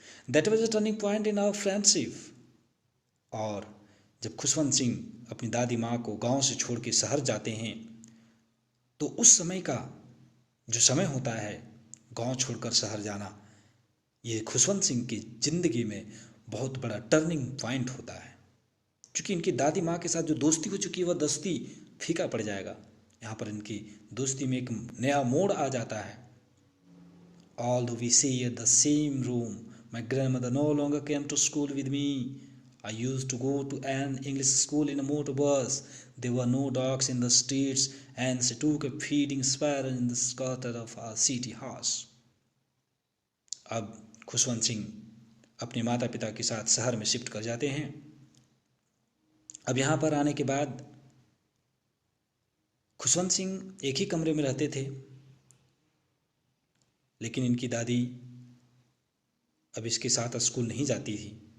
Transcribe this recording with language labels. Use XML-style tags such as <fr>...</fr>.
<en>That was a turning point in our friendship.</en> <hi>और जब खुशवंत सिंह अपनी दादी माँ को गांव से छोड़ के शहर जाते हैं, तो उस समय का जो समय होता है गांव छोड़कर शहर जाना, ये खुशवंत सिंह की ज़िंदगी में बहुत बड़ा टर्निंग पॉइंट होता है। क्योंकि इनकी दादी माँ के साथ जो दोस्ती हो चुकी है वह दोस्ती फीका पड़ जाएगा। यहाँ पर इनकी दोस्ती में एक नया मोड़ आ जाता है।</hi> <en>Although we share the same room, my grandmother no longer came to school with me. I used to go to an English school in a motor bus. There were no dogs in the streets, and she took a feeding sparrow in the shelter of our city house.</en> <hi>अब खुशवंत सिंह अपने माता पिता के साथ शहर में shift कर जाते हैं। अब यहाँ पर आने के बाद खुशवंत सिंह एक ही कमरे में रहते थे, लेकिन इनकी दादी अब इसके साथ स्कूल नहीं जाती थी।</hi>